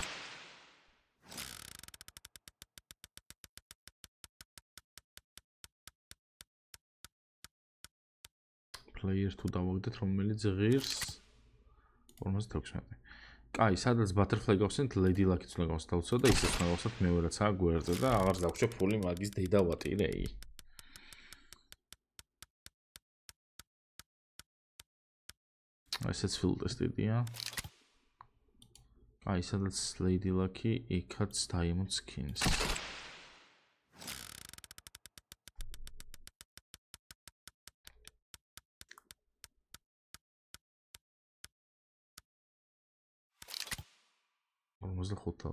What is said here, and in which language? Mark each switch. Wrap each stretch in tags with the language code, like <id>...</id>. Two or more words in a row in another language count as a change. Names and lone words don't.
<ka>Player თუ დავაგდეთ, რომელიც ღირს 56. კაი, სადაც Butterfly გავხსენთ, Lady Luck-იც უნდა გავსთავცო და ისიც უნდა გავხსნათ მეორე რაცა გვერდზე და აღარ დაგვრჩა ფული მაგის დედა ვატირეი. ესეც</ka> <en>field test-</en> <ka>ია. კაი, სადაც Lady Luck-ი, იქაც Diamond Skins. $45.</ka>